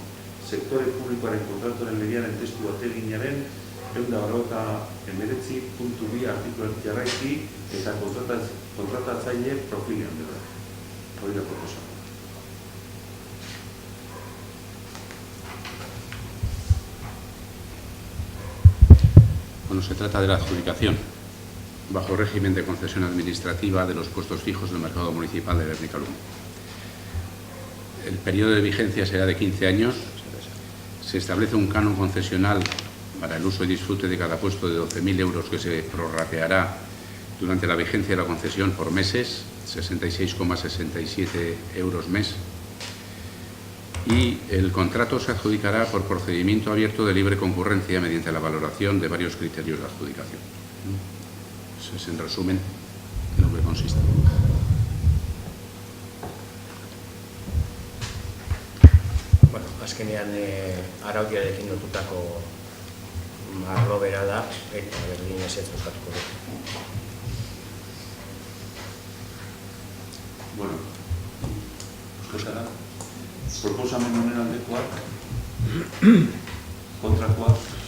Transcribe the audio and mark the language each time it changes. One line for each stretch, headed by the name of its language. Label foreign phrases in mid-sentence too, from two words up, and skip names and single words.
Basque: Sektore publikoaren kontratuaren legearen testu bateginaren 149.2 artikuluak jarraiki eta kontratatzaile profilean dela. Hori da proposamena.
Spanish: Bueno, se trata de la adjudicación, bajo régimen de concesión administrativa de los puestos fijos del mercado municipal de Gernika-Lumo. El periodo de vigencia será de 15 años. Se establece un canon concesional para el uso y disfrute de cada puesto de 12.000 euros que se prorrateará durante la vigencia de la concesión por meses, 66,67 euros mes. Y el contrato se adjudicará por procedimiento abierto de libre concurrencia mediante la valoración de varios criterios de adjudicación. Eso es, en resumen, en lo que consiste.
Basque: Bueno, azkenean araudiarekin lotutako arlo bera da, eta berdin ezetz bukatuko dut. Bueno, euskara, proposamen honen aldekoak, kontrakoak,